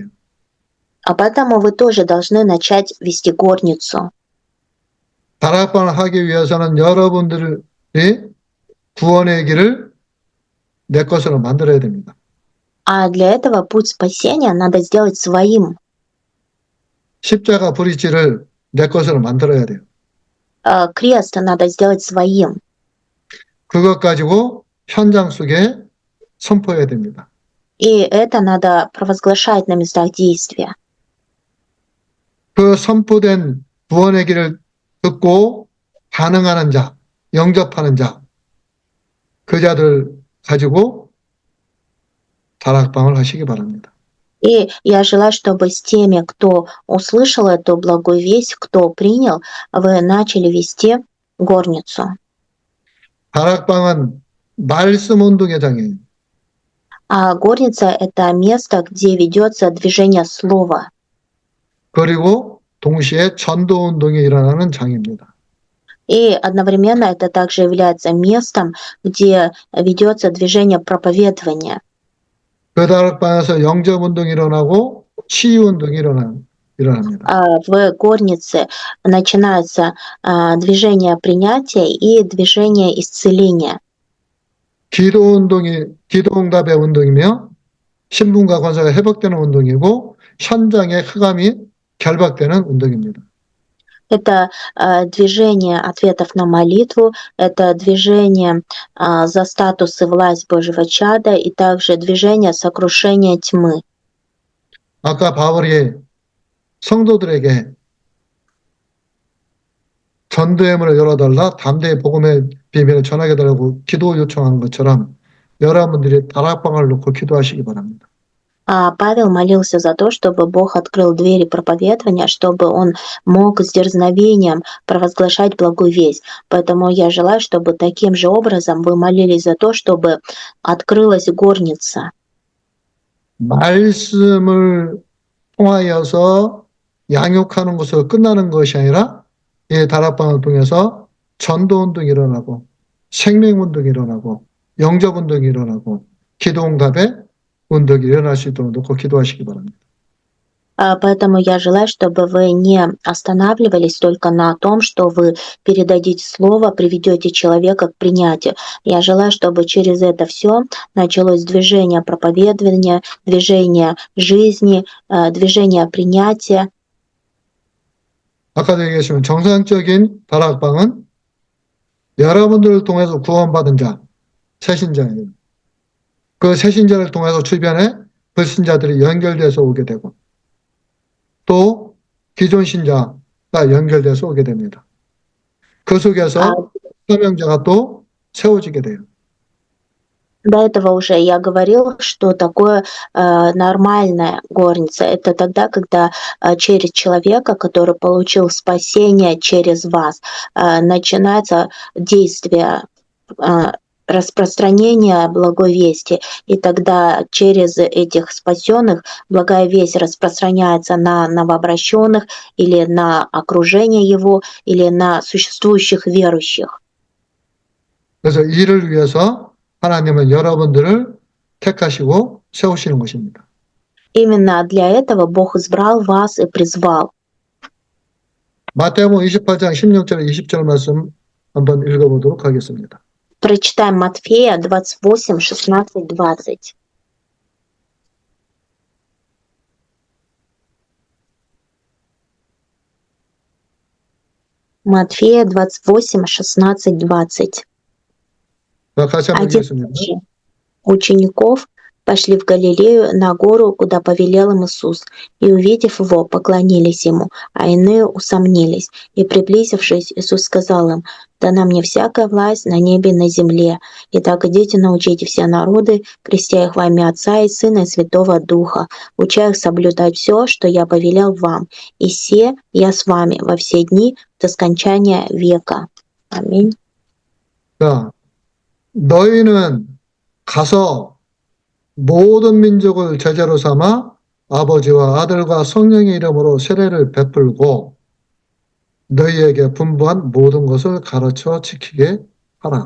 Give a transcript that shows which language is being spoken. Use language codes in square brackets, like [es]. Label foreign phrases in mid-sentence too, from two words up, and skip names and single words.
[ru] А поэтому вы тоже должны начать вести горницу. [ko] 다락방을 하기 위해서는 여러분들이 구원의 길을 내 것으로 만들어야 됩니다. [ru] А для этого путь спасения надо сделать своим. [ko] 십자가 브릿지를 내 것으로 만들어야 돼요. [ru] Крест надо сделать своим. [ko] 그것 가지고 현장 속에 선포해야 됩니다. [ru] И это надо провозглашать на местах действия. [ko] 그 선포된 구원의 길을 듣고 반응하는 자, 영접하는 자, 그 자들 가지고 다락방을 하시기 바랍니다. [ru] И я желаю, чтобы с теми, кто услышал эту благую весть, кто принял, вы начали вести горницу. [ko] 다락방은 말씀 운동의 장이에요. [ru] А горница – это место, где ведется движение слова. [ko] 그리고 동시에 전도 운동이 일어나는 장입니다. [ru] И одновременно это также является местом, где ведется движение проповедования. [ko] 그 다락방에서 영접 운동이 일어나고 치유 운동이 일어납니다. [ru] В горнице начинается движение принятия и движение исцеления. [ko] 기도 응답의 운동이며 신분과 권세가 회복되는 운동이고 현장의 흑암이 결박되는 운동입니다. [ru] Это движение ответов на молитву, это движение за статус и власть Божьего чада, и также движение сокрушения тьмы. [ko] 아까 바울이 성도들에게 전도의 문을 열어달라, 담대히 복음의 비밀을 전하게 달라고 기도 요청하는 것처럼 여러분들이 다락방을 놓고 기도하시기 바랍니다. [ru] Павел молился за то, чтобы Бог открыл двери проповедования, чтобы он мог с дерзновением провозглашать благую весть. Поэтому я желаю, чтобы таким же образом вы молились за то, чтобы открылась горница. [ko] 말씀을 통하여서 양육하는 것으로 끝나는 것이 아니라 이 다락방을 통해서 전도 운동이 일어나고 생명 운동이 일어나고 영접 운동이 일어나고 기도 응답의 운동이 일어날 수 있도록 놓고 기도하시기 바랍니다. [ru] Поэтому я желаю, чтобы вы не останавливались только на том, что вы передадите слово, приведете человека к принятию. Я желаю, чтобы через это все началось движение проповедования, движение жизни, движение принятия. [ko] 아까도 얘기했지만 정상적인 다락방은 여러분들을 통해서 구원받은 자, 새신자예요. 그 새신자를 통해서 주변에 불신자들이 연결돼서 오게 되고 또 기존 신자가 연결돼서 오게 됩니다. 그 속에서 사명자가 또 세워지게 돼요. [ru] До этого уже я говорил, что такое нормальная горница. Это тогда, когда через человека, который получил спасение через вас, начинается действие распространения благой вести. И тогда через этих спасенных благая весть распространяется на новообращенных или на окружение его, или на существующих верующих. [ko] 그래서 이를 위해서 하나님은 여러분들을 택하시고 세우시는 것입니다. [ru] Именно для этого Бог избрал вас и призвал. [ko] 마태복음 28장 16절 20절 말씀 한번 읽어보도록 하겠습니다. [ru] Прочитаем Матфея 28, 16, 20. Матфея 28, 16, 20. [ko] 자, 같이 한번 [ru] Один [ko] 읽겠습니다. [ru] из учеников пошли в Галилею на гору, куда повелел им Иисус, и, увидев его, поклонились ему, а иные усомнились. И, приблизившись, Иисус сказал им: «Дана мне всякая власть на небе и на земле. Итак, идите, научите все народы, крестя их во имя Отца и Сына и Святого Духа, уча их соблюдать все, что я повелел вам. И се я с вами во все дни до скончания века». Аминь. [ko] 자, 너희는 가서 모든 민족을 제자로 삼아 아버지와 아들과 성령의 이름으로 세례를 베풀고 너희에게 분부한 모든 것을 가르쳐 지키게 하라.